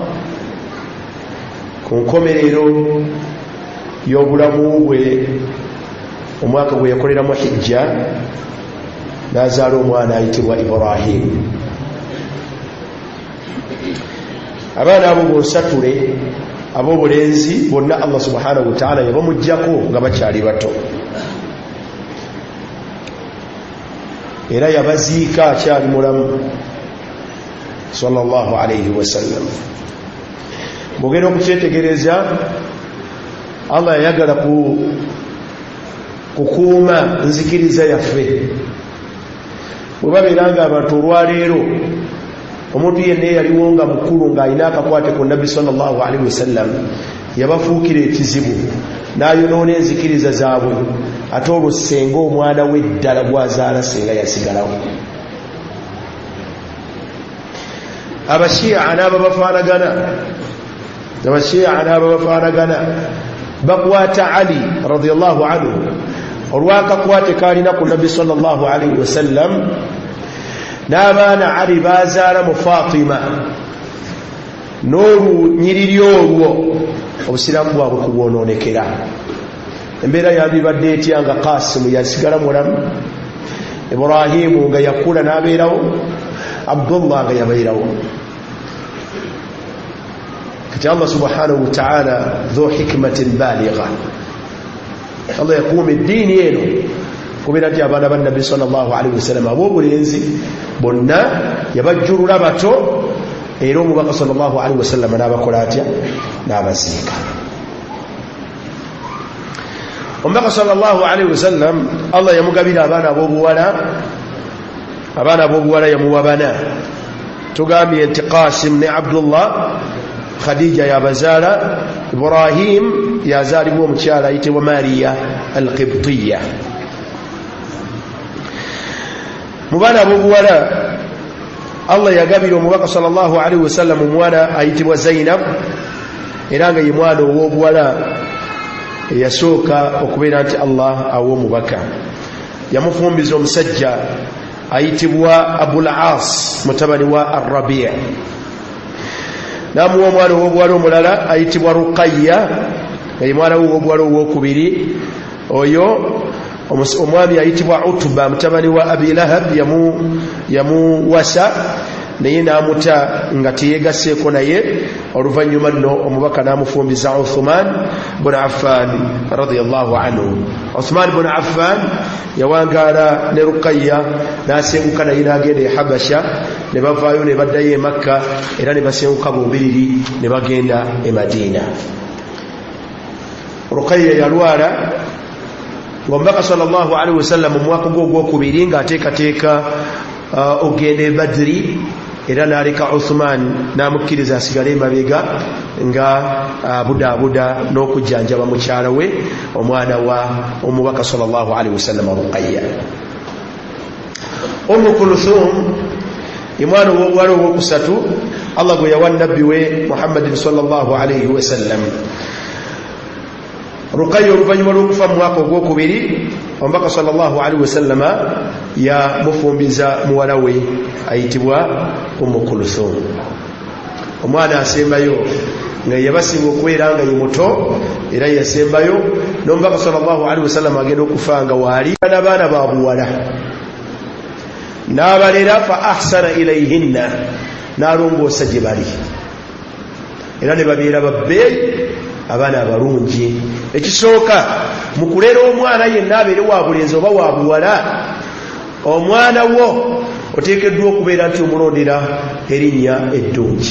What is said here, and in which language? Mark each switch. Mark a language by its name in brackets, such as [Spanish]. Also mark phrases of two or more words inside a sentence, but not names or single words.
[Ganda] Ku nkomerero y'obulamu bwe, omwaka gwe yakoleramu hijja, n'azaala omwana ayitibwa Ibrahim. Abaana abo bonsatule ab'obulenzi bonna Allah [Arabic] سبحانه وتعالى [Ganda] yabamuggyako nga bakyali bato, era yabaziika akyali mulamu [Arabic] صلى الله عليه وسلم. [Ganda] Bwogenda okukyetegereza, Allah yayagala kukuuma nzikiriza yaffe. Bwe babeera nga abantu olwaleero omuntu yenna eyaliwo nga mukulu ng'alina akakwate ku nabbi [Arabic] صلى الله عليه وسلم [Ganda] yabafuukira ekizibu n'ayonoona enzikiriza zaabwe, ate olwo senga omwana we ddala gwazaala senga yasigalawo. Abashiya n'ababafaanagana bakwata Ali [Arabic] رضي الله عنه [Ganda] olwakakwate kaalina ku nabbi [Arabic] صلى الله عليه وسلم, [Ganda] n'abaana Ali bazaala mu Fatima. N'olunyiriri olwo obusiraamu bwabwe kubwonoonekera. Embeera yandibadde etya nga Qasimu yasigala mulamu, Ibrahimu nga yakula n'abeerawo, Abdullah nga yabeerawo. Kati Allah [Arabic] سبحانه وتعالى ذو حكمة بالغة, [Ganda] Allah yakuuma eddiini eno kubeera nti abaana ba nabbi [Arabic] صلى الله عليه وسلم [Ganda] ab'obulenzi bonna yabajjulula bato, era omubaka [Arabic] صلى الله عليه وسلم [Ganda] n'abakola atya, n'abaziika. Omubaka [Arabic] صلى الله عليه وسلم [Ganda] Allah yamugabira abaana ab'obuwala yamuwa bana. Tugambye nti Qasim ne Abdullah, Khadija yabazaala, Ibrahim yazaalibwa omukyala ayitibwa Mariya al-Qibtiyya. Mu baana ab'obuwala Allah yagabira omubaka [Arabic] صلى الله عليه وسلم [Ganda] omwana ayitibwa Zainab, era nga ye mwana ow'obuwala eyasooka okubeera nti Allah awa omubaka. Yamufumbiza omusajja ayitibwa Abul As mutabani wa Ar-Rabi'. namuwa omwana ow'obuwala omulala ayitibwa Ruqayya ye mwana w'obuwala ow'okubiri. Oyo omwami ayitibwa Utba mutabani wa Abi Lahab yamuwasa naye namuta nga teyegaseeko naye. Oluvannyuma nno omubaka namufumbiza Uthman bin Affan [Arabic] رضي الله عنه. [Ganda] Uthman bin Affan yawangaala ne Ruqayya nasenguka naye nagenda e Habasha, ne bavaayo ne baddayo e Makka era ne basenguka bombiriri ne bagenda e Madina. Ruqayya yalwala ng'omubaka [Arabic] صلى الله عليه وسلم [Ganda] mu mwaka gw'okubiri ng'ateekateeka ogenda e Badri, era n'aleka Uthman n'amukkiriza asigale emabega nga abudaabuda n'okujjanjaba mukyala we omwana wa omubaka [Arabic] صلى الله عليه وسلم [Ganda] Ruqayya. Kulthum ye mwana w'obuwala ow'okusatu Allah gwe yawa nabbi we Muhammadin [Arabic] صلى الله عليه وسلم. [Ganda] Ruqayya oluvannyuma lw'okufa mu mwaka ogwokubiri omubaka [Arabic] صلى الله عليه وسلم [Ganda] yamufumbiza muwala we ayitibwa Kulthum. Omwana asembayo nga yabasinga okubeera nga ye muto era yasembayo, n'omubaka [Arabic] صلى الله عليه وسلم [Ganda] agenda okufa nga waali n'abaana ba buwala n'abalera [Arabic] فأحسن إليهن, [Ganda] n'alongoosa gye bali era ne babeera babbeeyi abaana abalungi. Ekisooka mu kulera omwana yenna abeere wa bulenzi oba wa buwala, omwana wo oteekeddwa okubeera nti omulondera erinnya eddungi.